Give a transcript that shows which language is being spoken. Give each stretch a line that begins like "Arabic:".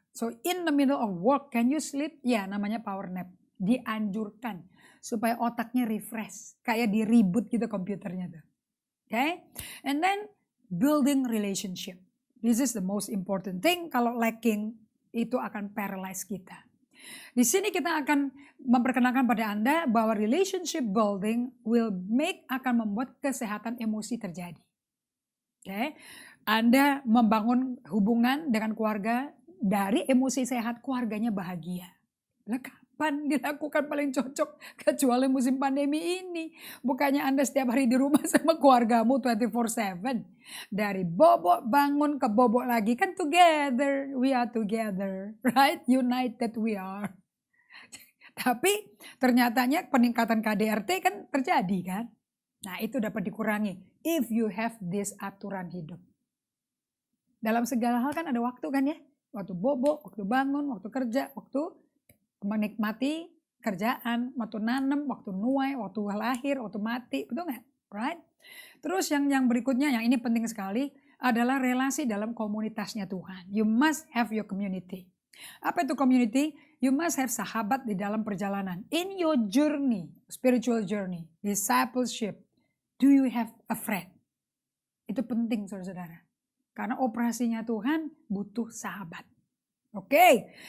English: So in the middle of work, can you sleep?
Indonesian: Ya, namanya power nap. Dianjurkan. Supaya otaknya refresh. Kayak di reboot gitu komputernya tuh. Okay?
English: And then building relationship. This is the most important thing.
Indonesian: Kalau lacking, itu akan paralyze kita. Di sini kita akan memperkenalkan pada Anda bahwa relationship building akan membuat kesehatan emosi terjadi. Okay? Anda membangun hubungan dengan keluarga dari emosi sehat, keluarganya bahagia. Lah kapan dilakukan paling cocok kecuali musim pandemi ini? Bukannya Anda setiap hari di rumah sama keluargamu 24/7. Dari bobok bangun ke bobok lagi kan together,
English: we are together, right? United we are.
Indonesian: Tapi ternyatanya peningkatan KDRT kan terjadi kan. Nah itu dapat dikurangi
English: if you have this
Indonesian: aturan hidup. Dalam segala hal kan ada waktu kan ya. Waktu bobok, waktu bangun, waktu kerja, waktu menikmati kerjaan, waktu nanam, waktu nuai, waktu lahir, waktu mati. Betul nggak? Right? Terus yang berikutnya, yang ini penting sekali, adalah relasi dalam komunitasnya Tuhan.
English: You must have your community.
Indonesian: Apa itu community?
English: You must have
Indonesian: sahabat di dalam perjalanan.
English: In your journey, spiritual journey, discipleship, do you have a friend?
Indonesian: Itu penting saudara-saudara. Karena operasinya Tuhan butuh sahabat. Oke.